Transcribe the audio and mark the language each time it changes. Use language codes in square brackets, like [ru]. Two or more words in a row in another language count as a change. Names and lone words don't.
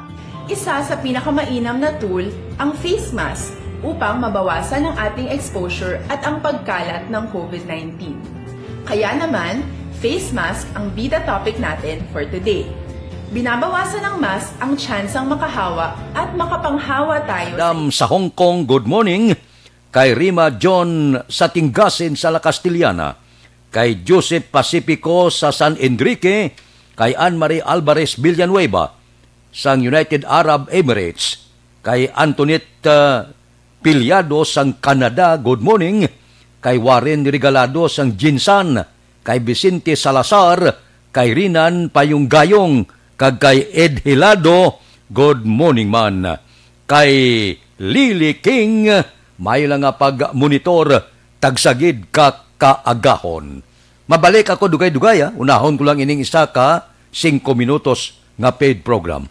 [tl] Isa sa pinakamainam na tool ang face mask upang mabawasan ang ating exposure at ang pagkalat ng COVID-19. Kaya naman, face mask ang bida topic natin [en] for today. [tl] Binabawasan ng mask ang tsansang makahawa at makapanghawa tayo sa Hong Kong, [en] good morning. [hil] Kay Rima John sa Tingasin sa La Castellana. Kay Joseph Pacifico sa San Enrique. Kay Anne-Marie Alvarez Villanueva sa United Arab Emirates. Kay Antoinette Piliado sa Canada, [en] good morning. [hil] Kay Warren Regalado sa Jinsan. Kay Vicente Salazar, kay Rinan Payunggayong, kag kay Ed Hilado, [en] good morning [hil] man. Kay Lily King, may lang nga pag-monitor, tagsagid ka kaagahon. Mabalik ako dugay-dugay, unahon ko lang ining isa ka 5 minutos nga paid program.